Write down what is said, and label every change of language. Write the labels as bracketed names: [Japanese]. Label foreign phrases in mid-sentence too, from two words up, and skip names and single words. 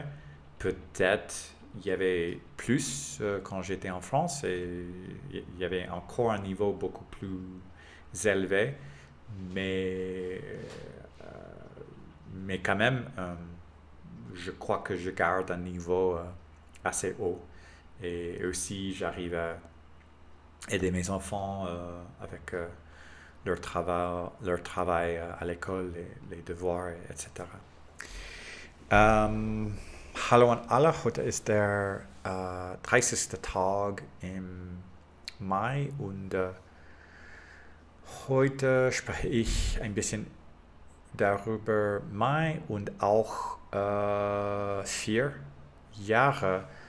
[French] Peut-être il y avait plus quand j'étais en France et il y avait encore un niveau beaucoup plus élevé, mais, mais quand même, je crois que je garde un niveau assez haut. et aussi j'arrive à aider mes enfants avec leur travail à l'école, les devoirs, etc. [German] Hallo an alle, heute ist der 30. Tag im Mai und heute spreche ich ein bisschen darüber Mai und auch 4 Jahre.